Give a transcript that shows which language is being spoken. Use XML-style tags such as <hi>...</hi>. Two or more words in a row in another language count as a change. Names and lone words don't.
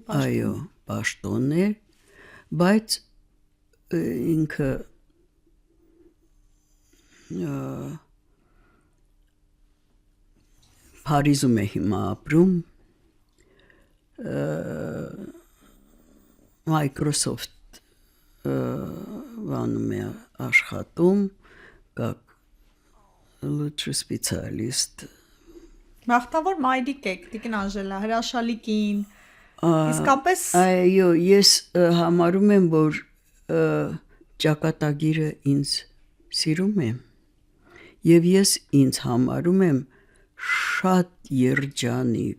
<hy>այո պաշտոն է, բայց ինքը Փարիզում է հիմա ապրում, Microsoft բանում է աշխատում,</hy> <ru>как лучший специалист։</ru> <hy>Մաղթավոր մայրիկ եք, Տիկին Անժելա, հրաշալի կին։ Իսկապես Այո, ես համարում եմ, որ ճակատագիրը ինձ սիրում է, և ես ինձ համարում եմ շատ երջանիկ</hy>